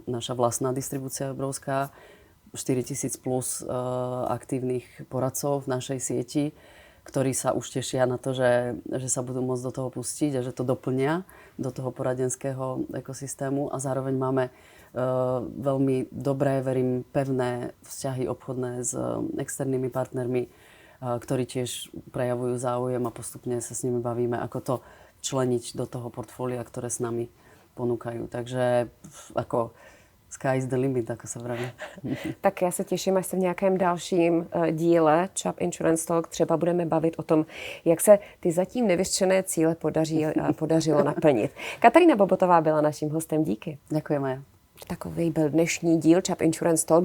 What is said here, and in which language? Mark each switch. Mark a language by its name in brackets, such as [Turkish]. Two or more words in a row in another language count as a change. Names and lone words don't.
[Slovak] Naša vlastná distribúcia je obrovská, 4000 plus aktívnych poradcov v našej sieti, ktorí sa už tešia na to, že sa budú môcť do toho pustiť a že to doplnia do toho poradenského ekosystému a zároveň máme veľmi dobré, verím, pevné vzťahy obchodné s externými partnermi, ktorí tiež prejavujú záujem a postupne sa s nimi bavíme, ako to členiť do toho portfólia, ktoré s nami ponúkajú. Takže ako [English] sky is the limit, [Slovak] ako sa vraví. [Czech] Tak já se těším, až se v nějakém dalším díle Chubb Insurance Talk třeba budeme bavit o tom, jak se ty zatím nevyřčené cíle podařilo naplnit. Katarína Bobotová byla naším hostem. Díky. [Slovak] Ďakujem, Maja. [Czech] Takový byl dnešní díl Chubb Insurance Talk.